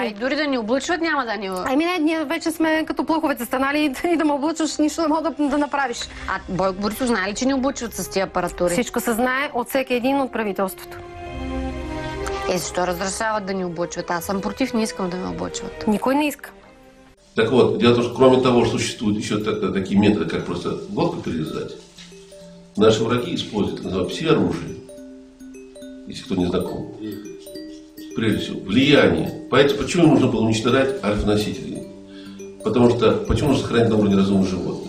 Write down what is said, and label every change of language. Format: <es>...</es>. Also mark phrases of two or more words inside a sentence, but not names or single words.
<bg>Да, и дори да ни облъчват, няма да ни... Ние вече сме като плъховете станали и да ме облъчваш, нищо не мога да направиш. А Бойко Борисов знае ли, че ни облъчват с тия апаратури? Всичко се знае от всеки един от правителството. Защо разрешават да ни облъчват? Аз съм против, не искам да ме облъчват. Никой не иска.</bg> <ru>Так вот, дело в том, что кроме того, что существуют еще такие методы, как просто глотку перерезать, наши враги используют, называют пси-оружие, если кто не знаком. прежде всего, влияние. Поэтому почему нужно было уничтожать альфа-носителей? Потому что, почему нужно сохранить на уровне разумных животных?</ru>